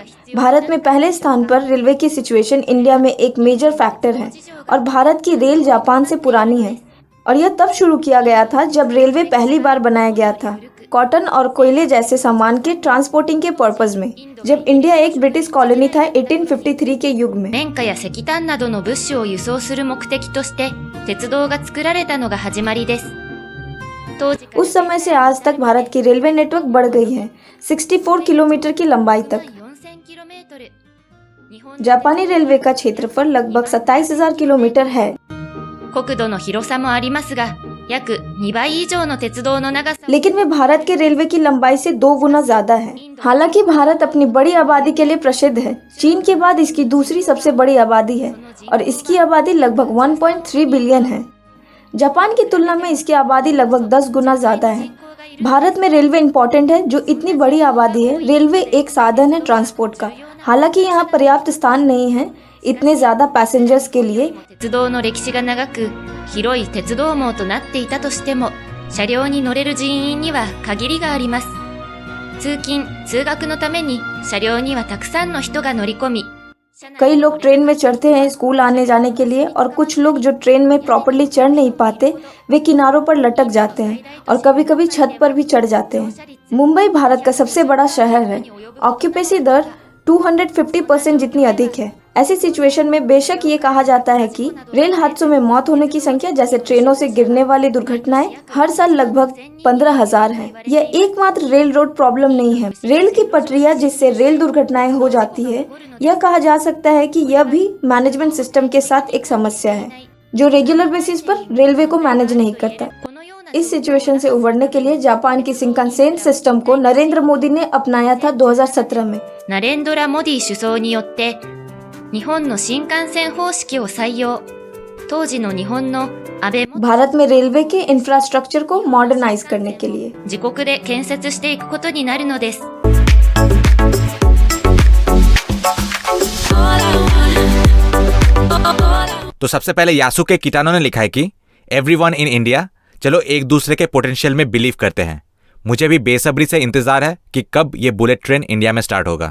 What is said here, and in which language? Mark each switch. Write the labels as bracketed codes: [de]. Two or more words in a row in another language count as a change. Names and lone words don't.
[hi] भारत में पहले स्थान पर रेलवे की सिचुएशन इंडिया में एक [en] major factor [hi] है, और भारत की रेल जापान से पुरानी है, और यह तब शुरू किया गया था जब रेलवे पहली बार बनाया गया था। कॉटन और कोयले जैसे सामान के ट्रांसपोर्टिंग के पर्पज में, जब इंडिया एक [en] British colony [hi] था 1853 के युग में। [ja] 綿花や石炭などの物資を輸送する目的として鉄道が作られたのが始まりです。当時 [hi] उस समय से आज तक भारत की रेलवे नेटवर्क बढ़ गई है 64 किलोमीटर की लंबाई तक। [ja] 4000 キロメートル。日本 [hi] जापानी रेलवे का क्षेत्रफल लगभग 27,000 किलोमीटर है, [ja] 国土の広さもありますが、約2倍以上の鉄道の長さ [hi] लेकिन वे भारत के रेलवे की लंबाई से 2 गुना ज्यादा है। हालांकि भारत अपनी बड़ी आबादी के लिए प्रसिद्ध है। चीन के बाद इसकी दूसरी सबसे बड़ी आबादी है और इसकी आबादी लगभग 1.3 बिलियन है। जापान की तुलना में इसकी आबादी लगभग 10 गुना ज्यादा है। भारत में रेलवे इम्पोर्टेंट है। जो इतनी बड़ी आबादी है, रेलवे एक साधन है ट्रांसपोर्ट का। हालांकि यहाँ पर्याप्त स्थान नहीं है इतने ज्यादा पैसेंजर्स के लिए। [ja] 鉄道の歴史が長く、広い鉄道網となっていたとしても、車両に乗れる人員には限りがあります。通勤・通学のために車両にはたくさんの人が乗り込み、 [hi] कई लोग ट्रेन में चढ़ते हैं स्कूल आने जाने के लिए, और कुछ लोग जो ट्रेन में प्रॉपरली चढ़ नहीं पाते वे किनारों पर लटक जाते हैं और कभी कभी छत पर भी चढ़ जाते हैं। मुंबई भारत का सबसे बड़ा शहर है। ऑक्यूपेंसी दर 250% जितनी अधिक है। ऐसी सिचुएशन में बेशक ये कहा जाता है कि रेल हादसों में मौत होने की संख्या जैसे ट्रेनों से गिरने वाली दुर्घटनाएं हर साल लगभग 15,000 है। यह एकमात्र [en] rail road problem [hi] नहीं है। रेल की पटरियां जिससे रेल दुर्घटनाएं हो जाती है, यह कहा जा सकता है कि यह भी [en] management system [hi] के साथ एक समस्या है जो [en] regular basis [hi] पर रेलवे को मैनेज नहीं करता। [ja] このような [hi] इस सिचुएशन से उबरने के लिए जापान की शिंकानसेन सिस्टम को नरेंद्र मोदी ने अपनाया था 2017 में। [ja] ナレンドラ・モディ首相によって日本の新幹線方式を採用。当時の日本の安倍 [hi] भारत में रेलवे के इंफ्रास्ट्रक्चर को मॉडर्नाइज करने के लिए। [ja] 自国で建設していくことになるのです。 [hi] तो सबसे पहले यासुके किटानो ने लिखा है कि [en] everyone in India, [hi] चलो एक दूसरे के पोटेंशियल में बिलीव करते हैं। मुझे भी बेसब्री से इंतजार है कि कब ये [en] bullet train [hi] इंडिया में स्टार्ट होगा।